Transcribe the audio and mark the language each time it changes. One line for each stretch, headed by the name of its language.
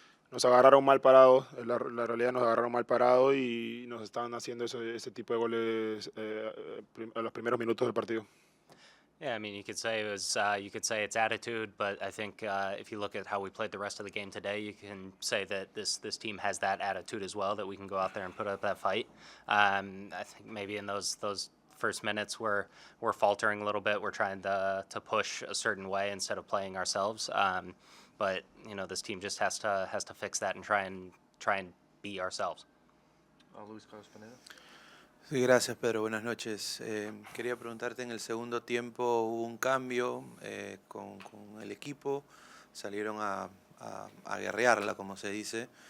Spanish: Nos agarraron mal parados, la realidad nos agarraron mal parados y nos están haciendo ese tipo de goles en los primeros minutos del partido.
English: Yeah, I mean, you could say it's attitude, but I think if you look at how we played the rest of the game today, you can say that this team has that attitude as well, that we can go out there and put up that fight. I think maybe in those first minutes we're faltering a little bit. We're trying to push a certain way instead of playing ourselves. But this team just has to fix that and try and be ourselves. Luis Carlos Pineda.
Spanish: Sí, gracias, Pedro. Buenas noches. Quería preguntarte, en el segundo tiempo hubo un cambio con el equipo, salieron a guerrearla, como se dice.